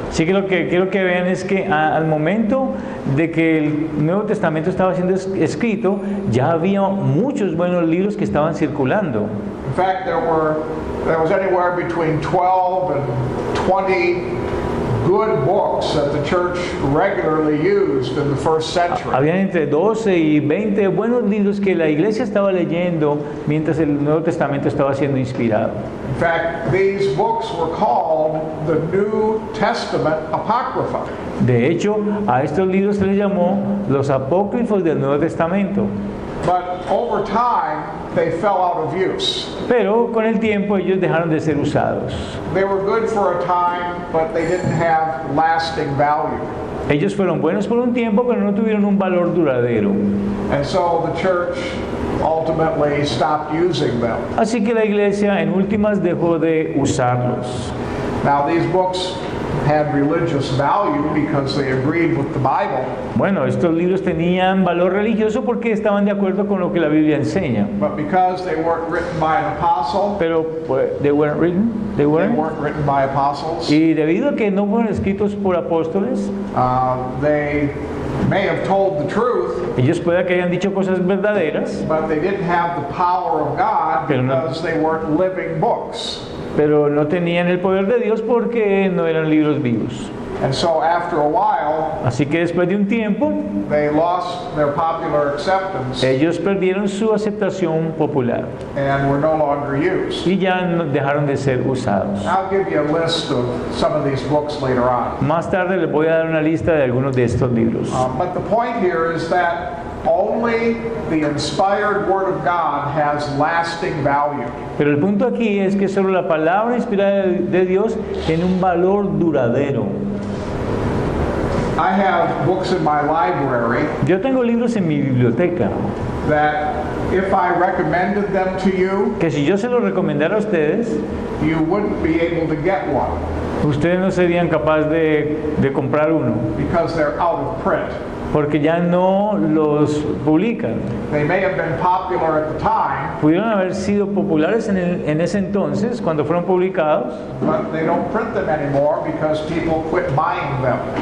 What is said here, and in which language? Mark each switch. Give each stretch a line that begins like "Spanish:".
Spanish: Así que lo que quiero que vean es que al momento de que el Nuevo Testamento estaba siendo escrito, ya había muchos buenos libros que estaban circulando.
English: In fact, there was anywhere between 12 and 20 good books that the church regularly used in the first century.
Spanish: Habían entre 12 y 20 buenos libros que la iglesia estaba leyendo mientras el Nuevo Testamento estaba siendo inspirado.
English: In fact, these books were called the New Testament Apocrypha.
Spanish: De hecho, a estos libros se les llamó los apócrifos del Nuevo Testamento.
English: But over time, they fell out of use.
Spanish: Pero con el tiempo ellos dejaron de ser usados.
English: They were good for a time, but they didn't have lasting value.
Spanish: Ellos fueron buenos por un tiempo, pero no tuvieron un valor duradero.
English: And so the church ultimately stopped using them.
Spanish: Así que la iglesia en últimas dejó de usarlos.
English: Now, these books had religious value because they agreed with the Bible,
Spanish: Bueno, estos libros tenían valor religioso porque estaban de acuerdo con lo que la Biblia enseña.
English: but because they weren't written by an apostle,
Spanish: Pero pues,
English: they weren't written. they weren't written by apostles,
Spanish: Y debido a que no fueron escritos por apóstoles,
English: they may have told the truth,
Spanish: ellos puede que hayan dicho cosas verdaderas,
English: but they didn't have the power of God
Spanish: Pero no-
English: because they weren't living books.
Spanish: pero no tenían el poder de Dios porque no eran libros vivos.
English: And so after a while,
Spanish: Así que después de un tiempo,
English: they lost their popular acceptance
Spanish: ellos perdieron su aceptación popular
English: and were no longer used.
Spanish: y ya dejaron de ser usados.
English: I'll give you a list of some of these books later on.
Spanish: Más tarde les voy a dar una lista de algunos de estos libros.
English: But the point here is that only the inspired Word of God has lasting value.
Spanish: Pero el punto aquí es que solo la palabra inspirada de Dios tiene un valor duradero.
English: I have books in my library
Spanish: Yo tengo libros en mi biblioteca
English: that if I recommended them to you,
Spanish: que si yo se los recomendara a ustedes,
English: you wouldn't be able to get one
Spanish: ustedes no serían capaces de comprar uno
English: because they're out of print.
Spanish: porque ya no los publican.
English: They may have been popular at the time,
Spanish: Pudieron haber sido populares en ese entonces cuando fueron publicados,
English: but they don't print them anymore because people quit buying them.